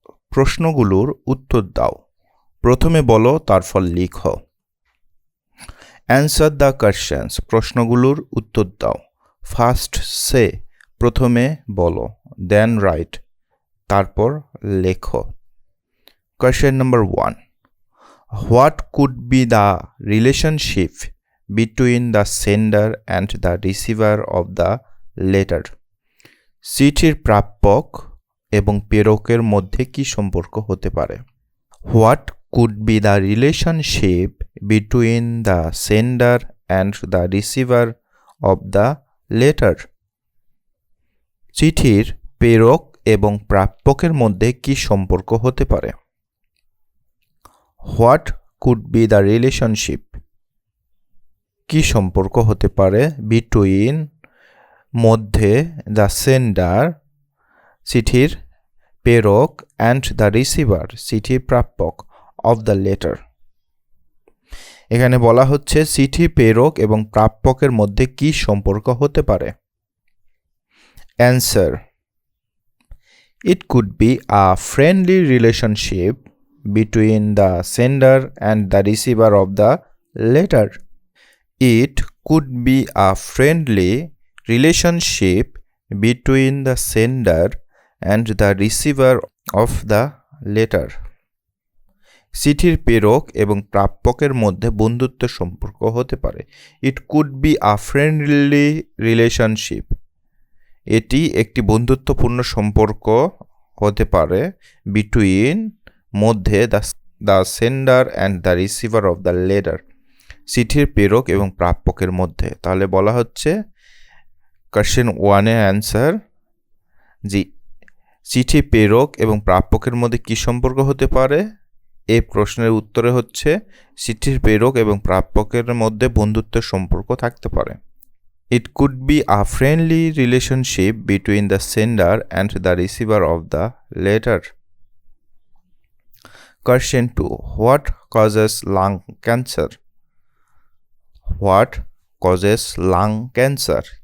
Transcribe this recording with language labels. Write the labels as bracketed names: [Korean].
[Bangla] প্রশ্নগুলোর উত্তর দাও, প্রথমে বলো তারপর লিখো। [English] Answer the questions. [Bangla] প্রশ্নগুলোর উত্তর দাও। [English] First say, [Bangla] প্রথমে বলো, [English] then write, [Bangla] তারপর লেখো। [English] Question number 1. What could be the relationship between the sender and the receiver of the letter? [Bangla] চিঠির প্রাপক এবং প্রেরকের মধ্যে কি সম্পর্ক হতে পারে? [English] What could be the relationship between the sender and the receiver of the letter? [Bangla] চিঠির প্রেরক এবং প্রাপকের মধ্যে কি সম্পর্ক হতে পারে? [English] What could be the relationship [Bangla] কি সম্পর্ক হতে পারে [English] between [Bangla] মধ্যে [English] the sender [Bangla] চিঠির প্রেরক [English] and the receiver [Bangla] চিঠির প্রাপক [English] Of the letter. [Bangla] এখানে বলা হচ্ছে চিঠি প্রেরক এবং প্রাপকের মধ্যে কি সম্পর্ক হতে পারে। [English] Answer, it could be a friendly relationship between the sender and the receiver of the letter. It could be a friendly relationship between the sender and the receiver of the letter. [Bangla] চিঠির প্রেরক এবং প্রাপকের মধ্যে বন্ধুত্ব সম্পর্ক হতে পারে। [English] it could be a friendly relationship, [Bangla] এটি একটি বন্ধুত্বপূর্ণ সম্পর্ক হতে পারে [English] between [Bangla] মধ্যে [English] the sender and the receiver of the letter, [Bangla] চিঠির প্রেরক এবং প্রাপকের মধ্যে। তাহলে বলা হচ্ছে কোয়েশ্চেন 1-এর অ্যান্সার জি, চিঠি প্রেরক এবং প্রাপকের মধ্যে কি সম্পর্ক হতে পারে। এই প্রশ্নের উত্তরে হচ্ছে চিঠির প্রেরক এবং প্রাপকের মধ্যে বন্ধুত্বের সম্পর্ক থাকতে পারে। [English] It could be a friendly relationship between the sender and the receiver of the letter. Question 2. What causes lung cancer? What causes lung cancer?